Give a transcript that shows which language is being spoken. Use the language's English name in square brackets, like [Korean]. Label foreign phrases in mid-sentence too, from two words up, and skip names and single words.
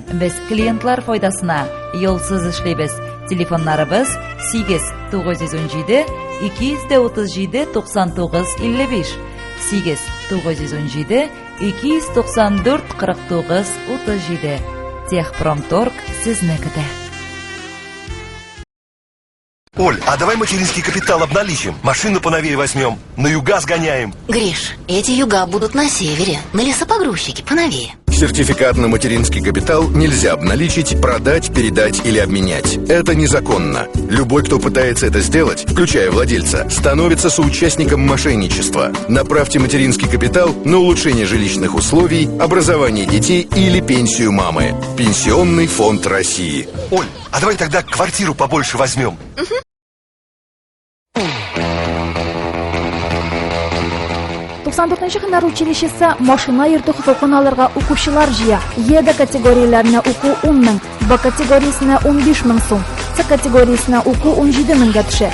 [Tatar] Без клиентлар файдасына юлсыз эшлибез. Телефоннарыбыз 8917 237 99 55. 8917 294 49 37. Техпромторг сезне көтә. [Russian] Оль, а давай материнский капитал обналичим, машину поновее возьмем, на юга сгоняем. Гриш, эти юга будут на севере, на лесопогрузчике поновее. Сертификат на материнский капитал нельзя обналичить, продать, передать или обменять. Это незаконно. Любой, кто пытается это сделать, включая владельца, становится соучастником мошенничества. Направьте материнский капитал на улучшение жилищных условий, образование детей или пенсию мамы. Пенсионный фонд России. Оль, а давай тогда квартиру побольше возьмем. [Tatar] 94-нче һөнәр училищесы машина йөртү хокукын алырга укучылар җыя. Е категорияләренә уку 10 мең, Б категориясенә 15 мең сум, С категориясенә уку 17 меңгә төшә.